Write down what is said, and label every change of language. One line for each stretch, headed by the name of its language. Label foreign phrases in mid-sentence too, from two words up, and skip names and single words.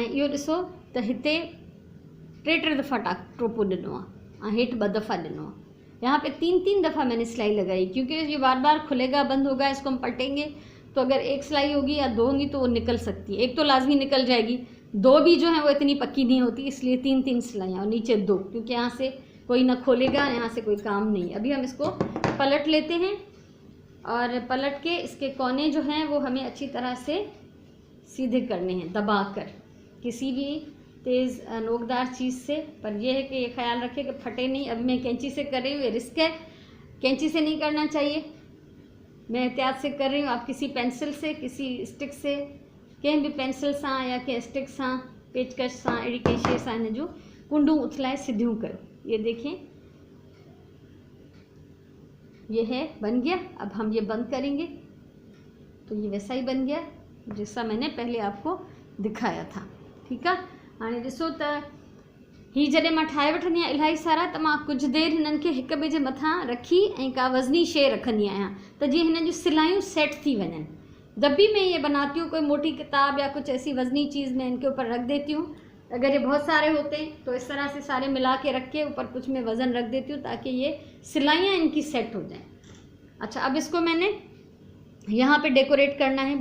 Sindhi: ऐं इहो ॾिसो त हिते 3 दफ़ा टोपो ॾिनो आहे ऐं हेठि 2 दफ़ा ॾिनो आहे।
Hindi: यहाँ पे 3 दफ़ा मैंने सिलाई लगाई, क्योंकि ये बार बार खुलेगा बंद होगा। इसको हम पलटेंगे तो अगर एक सिलाई होगी या 2 होंगी तो वो निकल सकती है। एक तो लाजमी निकल जाएगी, 2 भी जो है वो इतनी पक्की नहीं होती, इसलिए 3 सिलाइयाँ, और नीचे 2, क्योंकि यहाँ से कोई ना खोलेगा, यहाँ से कोई काम नहीं। अभी हम इसको पलट लेते हैं और पलट के इसके कोने जो हैं वो हमें अच्छी तरह से सीधे करने हैं दबाकर, किसी भी तेज़ नोकदार चीज़ से। पर यह है कि ये ख्याल रखें कि फटे नहीं। अभी मैं कैंची से कर रही हूँ, ये रिस्क है, कैंची से नहीं करना चाहिए, मैं एहतियात से कर रही हूँ। आप किसी पेंसिल से, किसी स्टिक से,
Sindhi: कहीं भी पेंसिल सां या कंहिं स्टिक सां, पेचकश सां, अहिड़ी कंहिं शइ सां हिन जूं कुंडूं उथलाए सिधियूं कयो।
Hindi: ये देखें, ये है, बन गया। अब हम ये बंद करेंगे तो ये वैसा ही बन गया जैसा मैंने पहले आपको दिखाया था,
Sindhi: ठीकु आहे। हाणे ॾिसो त ही जॾहिं मां ठाहे वठंदी आहियां इलाही सारा, त मां कुझु देरि हिननि खे हिक ॿिए जे मथां रखी ऐं का वज़नी शइ रखंदी आहियां त जीअं हिननि जूं सिलायूं सेट थी वञनि।
Hindi: जब भी मैं ये बनाती हूँ कोई मोटी किताब या कुछ ऐसी वज़नी चीज़ मैं इनके ऊपर रख देती हूँ। अगर ये बहुत सारे होते हैं तो इस तरह से सारे मिला के रख के ऊपर कुछ में वज़न रख देती हूँ ताकि ये सिलाइयाँ इनकी सेट हो जाएं। अच्छा, अब इसको मैंने यहाँ पे डेकोरेट करना है।